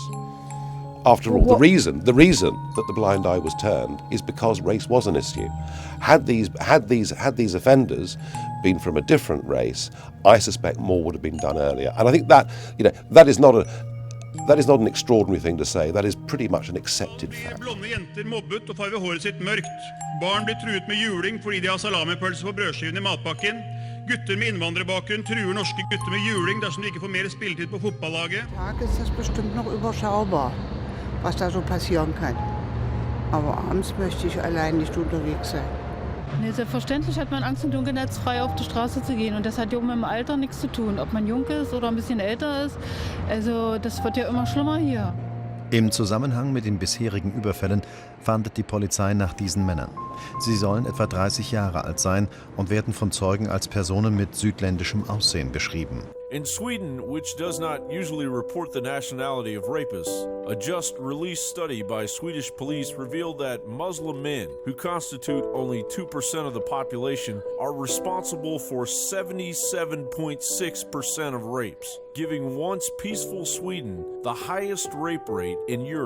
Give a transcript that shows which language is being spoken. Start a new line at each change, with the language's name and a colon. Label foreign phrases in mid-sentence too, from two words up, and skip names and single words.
English: After all, the reason that the blind eye was turned is because race was an issue. Had these offenders been from a different race, I suspect more would have been done earlier. And I think that, that is not an extraordinary thing to say. That is pretty much an accepted fact.
Norwegian: Blonde jenter mobbet og farver håret sitt mørkt. Barn blir truet med juling fordi de har salamipølse på brødskiven I matpakken. Gutter med innvandrerbakgrunn truer norske gutter med juling dersom de ikke får mer spilletid på fotballaget.
German: Tag ist das bestimmt noch überschaubar, was da so passieren kann. Aber abends möchte ich allein nicht unterwegs sein. Nee, selbstverständlich hat man Angst und Dunkelheit, jetzt frei auf die Straße zu gehen. Und das hat ja mit dem Alter nichts zu tun, ob man jung ist oder ein bisschen älter ist. Also das wird ja immer schlimmer hier. Im Zusammenhang mit den bisherigen Überfällen fahndet die Polizei nach diesen Männern. Sie sollen etwa 30 Jahre alt sein und werden von Zeugen als Personen mit südländischem Aussehen beschrieben.
English: In Sweden, which does not usually report the nationality of rapists, a just-released study by Swedish police revealed that Muslim men, who constitute only 2% of the population, are responsible for 77.6% of rapes, giving once peaceful Sweden the highest rape rate in Europe.